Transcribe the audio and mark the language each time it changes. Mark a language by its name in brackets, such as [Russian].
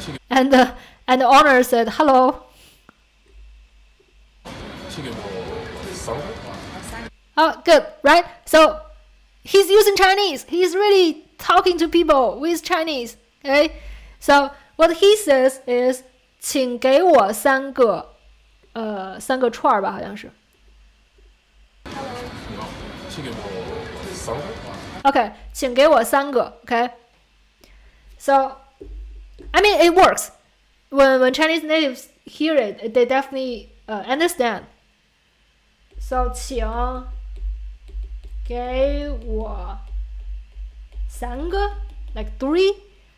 [English] And the owner said hello. Oh, good, right? So he's using Chinese. He's really talking to people with Chinese. Okay, so what he says is [Chinese] 请给我三个串吧，好像是。请给我3个。 [English] Okay, [Chinese] 请给我3个 [English] Okay, so I mean it works. When Chinese natives hear it, they definitely understand. So [Chinese] 请给我3个 [English] like 3.